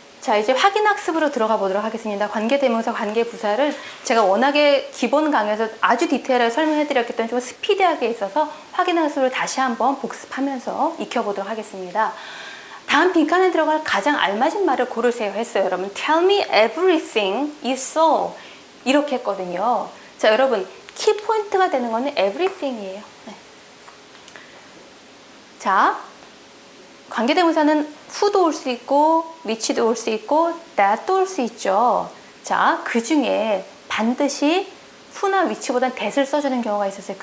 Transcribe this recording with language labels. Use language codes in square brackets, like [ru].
[ko] 자, 이제 확인학습으로 들어가 보도록 하겠습니다. 관계대명사, 관계부사를 제가 워낙에 기본 강의에서 아주 디테일하게 설명해 드렸기 때문에 좀 스피디하게 있어서 확인학습으로 다시 한번 복습하면서 익혀보도록 하겠습니다. 다음 빈칸에 들어갈 가장 알맞은 말을 고르세요 했어요. 여러분, [en] tell me everything you saw [ko] 이렇게 했거든요. 자, 여러분, 키포인트가 되는 거는 everything이에요. 네. 자, 관계대명사는 who도 올 수 있고 which도 올 수 있고 that도 올 수 있죠. 자, 그 중에 반드시 who나 which보다는 that을 써주는 경우가 있었어요.